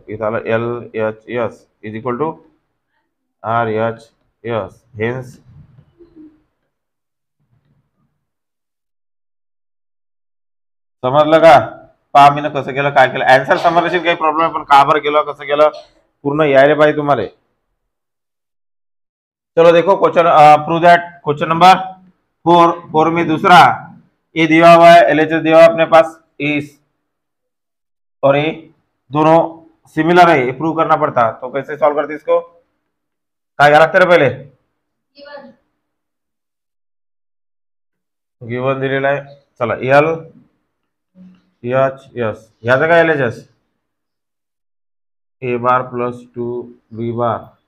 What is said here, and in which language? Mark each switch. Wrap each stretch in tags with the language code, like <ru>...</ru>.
<mr>इथं आला L H S is equal to R H S. Hence समजलं का. पहा मी कसं केलं, काय केलं, आन्सर समजण्याची काही प्रॉब्लेम आहे, पण का बरं केलं, कसं केलं, पूर्ण यायला पाहिजे तुम्हाला.</mr> <hi>चलो देखो question, prove that question number 4 में दूसरा ए दिया हुआ है, एलएचएस दिया हुआ है अपने पास, इस और ए दोनों सिमिलर है, प्रूव करना पड़ता. तो कैसे सॉल्व करते इसको,</hi> <mr>काय घ्या लागतं रे पहिले. गिवन दिलेला आहे. चला एल एच एस, ह्याचं काय एलएचएस ए बार प्लस 2 बी बार.</mr>